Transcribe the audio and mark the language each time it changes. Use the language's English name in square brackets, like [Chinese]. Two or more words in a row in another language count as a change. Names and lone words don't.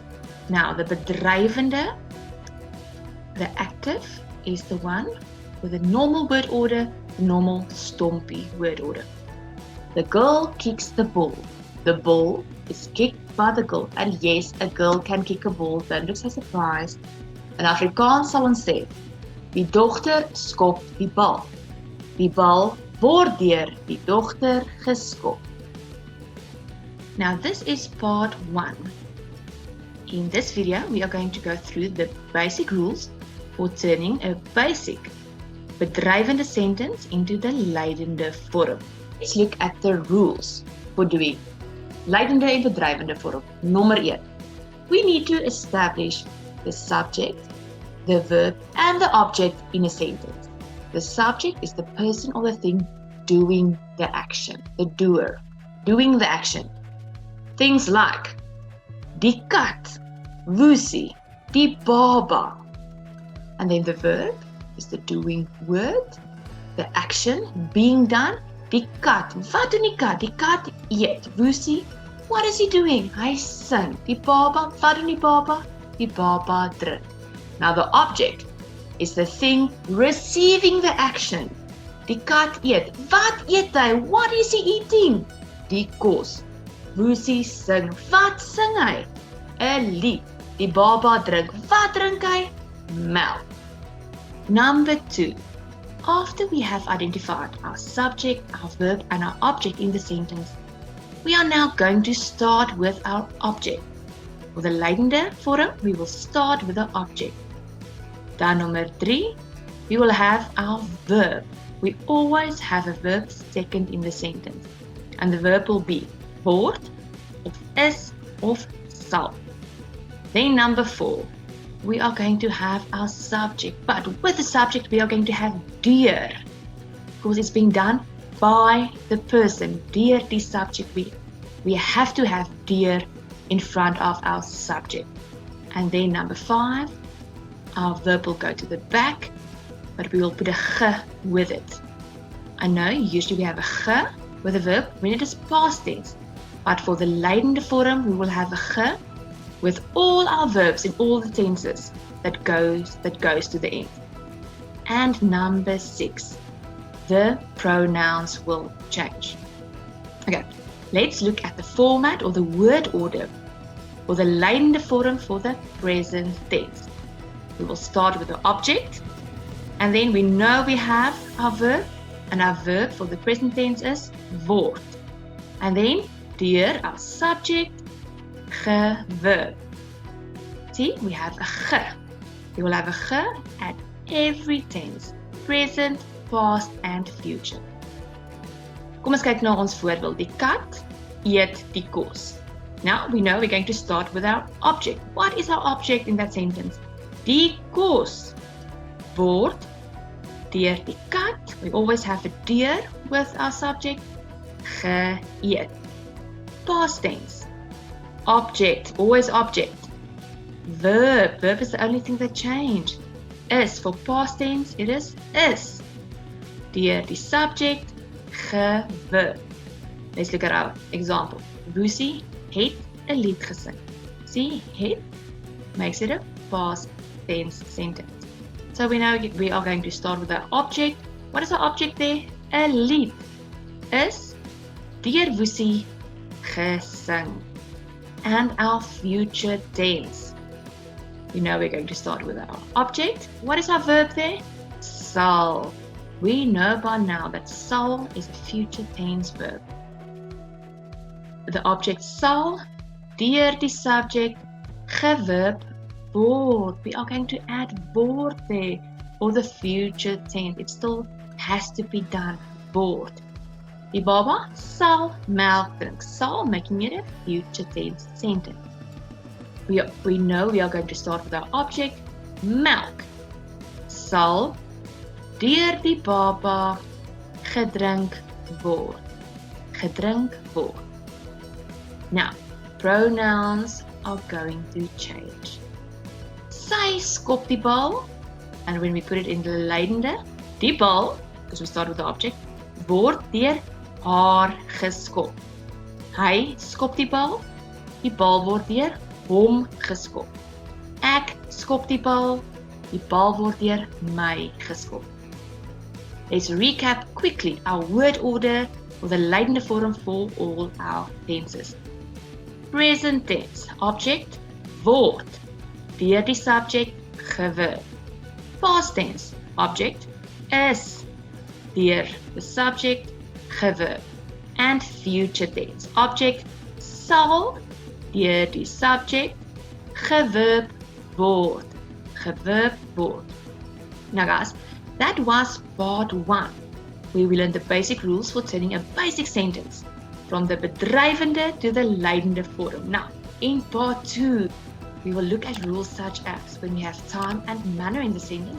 [English] Now, the bedrywende, the active, is the one with a normal word order, the normal stompy word order. The girl kicks the ball. The ball is kicked by the girl. And yes, a girl can kick a ball. Don't look so surprised. [Afrikaans] In Afrikaans sal ons sê, die dogter skop die bal. Die bal word deur die dogter geskop. [English] Now this is part 1. In this video, we are going to go through the basic rules for turning a basic bedrywende sentence into the [Afrikaans] lydende vorm. [English] Let's look at the rules for doing [Afrikaans] lydende en bedrywende vorm. [English] Nommer 1. We need to establish the subject, the verb, and the object in a sentence. The subject is the person or the thing doing the action, the doer, doing the action. Things like [Afrikaans] die kat, woesie, die baba. [English] And then the verb is the doing word, the action being done. [Afrikaans] Die kat, wat doen die kat? Die kat eet. Woesie, [English] what is he doing? [Afrikaans] Hy sing. Die baba, wat doen die baba? Die baba drink. [English] Now the object is the thing receiving the action. [Afrikaans] Die kat eet. Wat eet hy? [English] What is he eating? [Afrikaans] Die kos. Woesie sing. Wat sing hy? 'n lied. Die baba drink. Wat drink hy? Melk. [English] Number 2. After we have identified our subject, our verb, and our object in the sentence, we are now going to start with our object. For the [Afrikaans] lydende vorm, [English] we will start with the object. Dan number 3, we will have our verb. We always have a verb second in the sentence. And the verb will be [Afrikaans] word, of is, of sal. [English] Then number 4, we are going to have our subject. But with the subject, we are going to have deur. Because it's being done by the person. [Afrikaans] Deur die subject. [English] We have to have deur in front of our subject. And then number 5, our verb will go to the back, but we will put a ge with it. I know usually we have a ge with a verb when it is past tense. But for the [Afrikaans] lydende vorm, [English] we will have a ge with all our verbs in all the tenses that goes to the end. And number 6, the pronouns will change. Okay, let's look at the format or the word order for the lydende vorm for the present tense. We will start with the object, and then we know we have our verb, and our verb for the present tense is word. And then deur our subject, verb. See, we have a ge. We will have a ge at every tense, present, past, and future. [Afrikaans] Kom ons kyk na ons voorbeeld. Die kat eet die kos. [English] Now we know we're going to start with our object. What is our object in that sentence? [Afrikaans] Die kos word deur die kat. [English] We always have a deur with our subject. Geëet. Past tense. Object, always object. Verb, verb is the only thing that changed. Is, for past tense, it is. [Afrikaans] Deur die [English] subject, verb. Let's look at our example. [Afrikaans] Woesie het 'n lied gesing. [English] See, het makes it a past tense sentence. So we know we are going to start with our object. What is our object there? [Afrikaans] 'n lied. Is deur Woesie gesing. [English] And our future tense. We know we're going to start with our object. What is our verb there? Sal. We know by now that sal is a future tense verb. The object sal, [Afrikaans] deur die [English] subject, verb, word. We are going to add word there for the future tense. It still has to be done. [Afrikaans] Word. Die baba sal melk drink. [English] Sal making it a future tense sentence. We know we are going to start with our object, milk. [Afrikaans] sal deur die baba gedrink word. Gedrink word. [English] Now, pronouns are going to change. [Afrikaans] Sy skop die bal, [English] and when we put it in the lydende, [Afrikaans] die bal, [English] because we start with the object, [Afrikaans] word deur haar geskop. Hy skop die bal word deur hom geskop. Ek skop die bal word deur my geskop. [English] Let's recap quickly our word order for the lydende form for all our tenses. Present tense, object, [Afrikaans] word, deur die subject, geverb. [English] Past tense, object, is, deur the subject, geverb. And future tense, object, [Afrikaans] sal, deur die subject, geverb word. Geverb word. [English] Now guys, that was part 1, where we learned the basic rules for turning a basic sentence from the bedrywende to the lydende form. Now, in part 2, we will look at rules such as when we have time and manner in the sentence.